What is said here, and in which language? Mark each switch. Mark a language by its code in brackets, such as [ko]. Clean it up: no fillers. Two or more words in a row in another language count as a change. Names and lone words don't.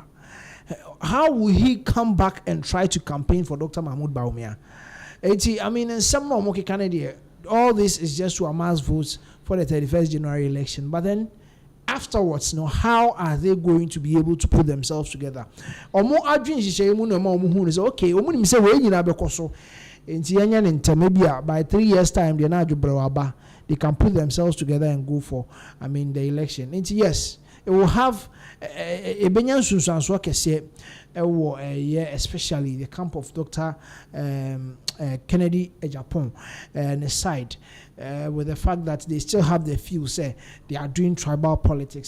[en] How will he come back and try to campaign for Dr. Mahmoud Bawumia? I mean, in some Moki Canada, all this is just to amass votes for the 31st January election. But then, afterwards, how are they going to be able to put themselves together? [ak] Omo adwin hihye mu no ma omo hu say okay, omo nim say we nyina bekoso. Enti yanya ne ntame [en] by 3 years time they [ak] na adwobrewa aba. [en] They can put themselves together and go for the election. Enti yes, it will have a [ak] benyan sunsanso kese [en] especially the camp of Dr. Kennedy Ejapon and the side with the fact that they still have the feel say they are doing tribal politics.